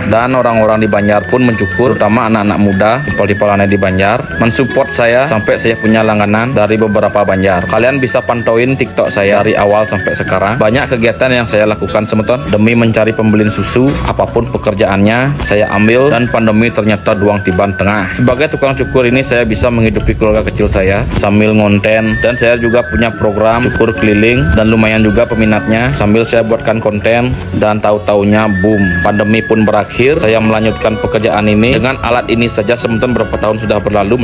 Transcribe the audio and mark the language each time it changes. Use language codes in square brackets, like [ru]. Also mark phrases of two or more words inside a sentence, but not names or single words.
[id] Dan orang-orang di Banjar pun mencukur, terutama anak-anak muda [ban] timpal-timpal aneh [id] di Banjar mensupport saya sampai saya punya langganan dari beberapa Banjar. Kalian bisa pantauin TikTok saya dari awal sampai sekarang. Banyak kegiatan yang saya lakukan semeton demi mencari pembelian susu. Apapun pekerjaannya saya ambil dan pandemi ternyata [ban] duang tiban tengah. [id] Sebagai tukang cukur ini saya bisa menghidupi keluarga kecil saya sambil ngonten, dan saya juga punya program cukur keliling dan lumayan juga peminatnya sambil saya buatkan konten. Dan tahu-taunya boom, pandemi pun berakhir. Saya melanjutkan pekerjaan ini dengan alat ini saja semeton berapa tahun sudah berlalu.